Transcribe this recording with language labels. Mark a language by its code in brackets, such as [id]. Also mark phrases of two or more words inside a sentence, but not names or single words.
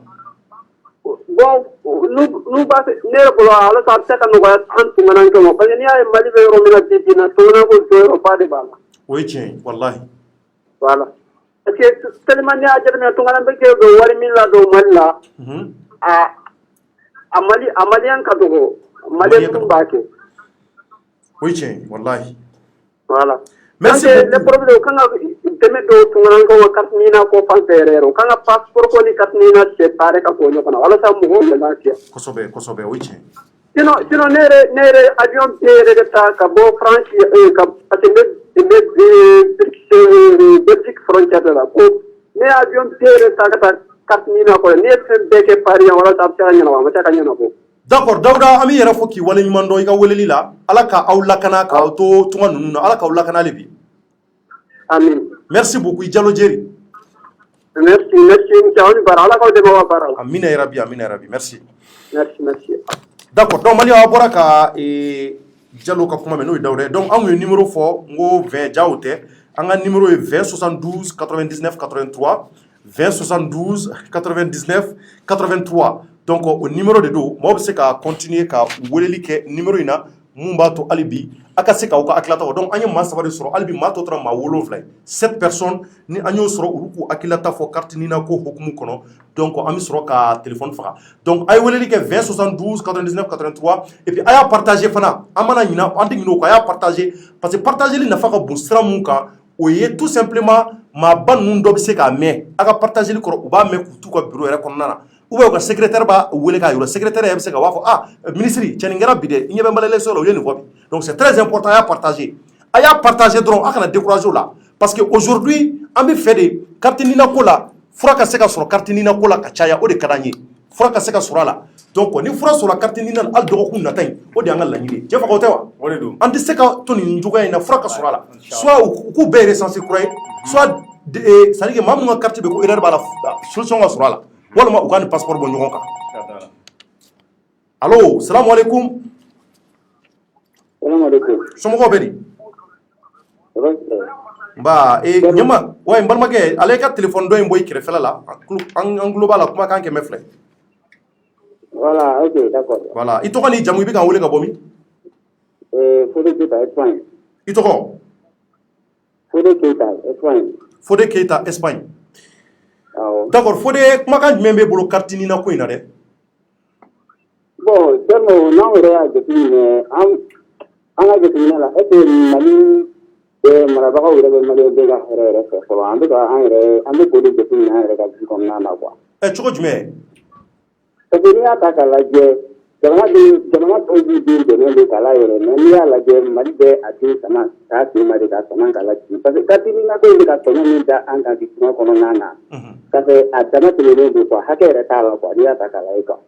[bm] Bon n'u b'a fɛ ne yɛrɛ bolo ala sa a bɛ se ka nɔgɔya an tunganan ma [fr] parce que [bm] n'i y'a ye Mali bɛ yɔrɔ min na bi na tungana ko jɔyɔrɔba de b'a la. O ye tiɲɛ ye wallahi. Voilà. [fr] Parce que tellement [bm] n'i y'a jateminɛ tungana bɛ kɛ don wari min la don Mali la. A Maliyɛn ka dɔgɔ Maliyɛn tun b'a kɛ. O ye tiɲɛ ye wallahi. Voilà. [fr] Merci beaucoup. Le problème [bm] o kan ka dɛmɛ dɔw tunganan ka carte ɲinina ko fan fɛ yɛrɛ o kan ka passeport ko ni carte ɲinina séparé ka bɔ ɲɔgɔn na walasa mɔgɔw bɛ lafiya. Kosɛbɛ kosɛbɛ o ye tiɲɛ. Sinon ne yɛrɛ avion bɛɛ yɛrɛ de ta ka bɔ France ka [fr] parce que [bm] n bɛ Belgique frontière de la ko ne ye avion bɛɛ yɛrɛ ta ka taa carte ɲinina kɔrɔ ne ye fɛn bɛɛ kɛ Paris yan walasa a bɛ se ka ɲɛnabɔ a ma se ka ɲɛnabɔ. D'accord Dawuda an bɛ yɛrɛ fɔ k'i wale ɲuman dɔn i ka weleli la Ala ka aw lakana k'aw to tunga ninnu na Ala k'aw lakana hali bi. Amin. [fr] Merci beaucoup i Jalo Jeri. [bm] Merci Ncawo ni baara Ala k'aw dɛmɛ aw ka baara la. [ar] Amina ya rabbi merci. [bm] Merci. [fr] D'accord donc [bm] Mali aw bɔra ka Jalo ka kuma mɛn n'o ye Dawuda ye donc anw ye numéro fɔ n ko 20 jaw tɛ an ka numéro ye 20 72 99 83 20 72 99 83 donc o numéro de do maaw bɛ se ka continuer ka weleli kɛ numéro in na mun b'a to hali bi a ka se k'aw ka hakilata fɔ donc an ye maa saba de sɔrɔ hali bi maa tɔ tora maa 7 ye 7 personnes ni an y'o sɔrɔ olu k'u hakilata fɔ carte ɲinina ko hukumu kɔnɔ donc an bɛ sɔrɔ ka téléphone faga donc a ye weleli kɛ 20 72 99 83 [fr] et puis [bm] a y'a partager fana an mana ɲina an tɛ ɲinɛ o kɔ a y'a partager parce que partageli nafa ka bon sira mun kan o ye [fr] tout simplement [bm] maaba ninnu dɔ bɛ se k'a mɛn a ka partageli kɔrɔ u b'a mɛn k'u t'u ka bureau yɛrɛ kɔnɔna na [fr] ou bien [bm] u ka secrétaire b'a wele k'a yɔrɔ secrétaire yɛrɛ bɛ se ka b'a fɔ ministre cɛ nin kɛra bi dɛ i ɲɛ bɛ Mali élection la u ye nin fɔ bi donc [fr] c'est très important [bm] a y'a partager dɔrɔn a kana décourager o la [fr] parce que aujourd'hui [bm] an bɛ fɛ de carte ɲinina ko la fura ka se ka sɔrɔ carte ɲinina ko la ka caya o de ka d'an ye fura ka se ka sɔrɔ a la donc ni fura sɔrɔla carte ɲinina la hali dɔgɔkun nata in o de y'an ka laɲini ye cɛ faga o tɛ wa O de don. an tɛ se ka to nin cogoya in na fura ka sɔrɔ a la soit u k'u bɛɛ recenser kura ye soit [fr] c'est à dire que [bm] maa mun ka carte bɛ ko erreur b'a la solution ka sɔrɔ a la walima u ka nin passeport bɔ ɲɔgɔn kan. Allo [ar] salamu alaikum. [bm] Somɔgɔw bɛ di? Nba ɲɛma wa n balimakɛ ale ka téléphone dɔ in bɔ i kɛrɛfɛla la an tulo b'a la kumakan 100 [fr] Voilà, ok, d'accord. [bm] Voilà i tɔgɔ ni jamu i bɛ k'an wele ka bɔ min? Fode Keita, Espagne. I tɔgɔ? Fode Keita, Espagne. Fode Keita, Espagne. D'accord, Fode kumakan jumɛn b'e bolo carte ɲinina ko in na dɛ? Bon, Thierno, n'anw yɛrɛ y'a jateminɛ an ka jateminɛ la est-ce que Mali marabagaw yɛrɛ bɛ Maliyɛn bɛɛ ka hɛrɛ yɛrɛ fɛ fɔlɔ an bɛ k'o de jateminɛ an yɛrɛ ka vie kɔnɔna na quoi. Cogo jumɛn? [fr] Parce que [bm] n'i y'a ta k'a lajɛ jamana tɔw b'u den dɛmɛ de k'a la yɛrɛ mais n'i y'a lajɛ Mali bɛ a den sama k'a sen ma de ka sama k'a lajigin [fr] parce que [bm] carte ɲinina ko in bɛ ka tɔɲɔ min da an kan bi diɲɛ kɔnɔna na [fr] parce que [bm] a dama tɛmɛnen don quoi hakɛ yɛrɛ t'a la quoi n'i y'a ta k'a lajɛ quoi.